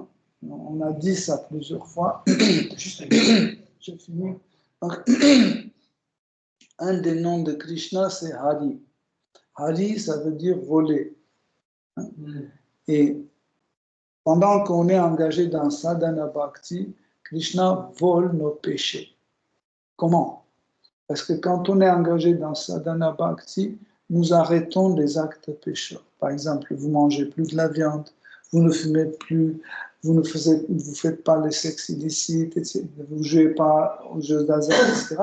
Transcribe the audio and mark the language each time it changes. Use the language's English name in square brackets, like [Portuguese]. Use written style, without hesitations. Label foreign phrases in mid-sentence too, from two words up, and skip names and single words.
[French] On a dit ça plusieurs fois. Je finis. Donc, un des noms de Krishna, c'est Hari. Hari, ça veut dire voler. Hein? Et pendant qu'on est engagé dans [Sanskrit] sadhana bhakti, [French] Krishna vole nos péchés. Comment? Parce que quand on est engagé dans [Sanskrit] sadhana bhakti, [French] nous arrêtons des actes pécheurs. Par exemple, vous ne mangez plus de la viande, vous ne fumez plus, vous ne faites pas les sexe illicites, etc. Vous ne jouez pas aux jeux d'hasard, etc.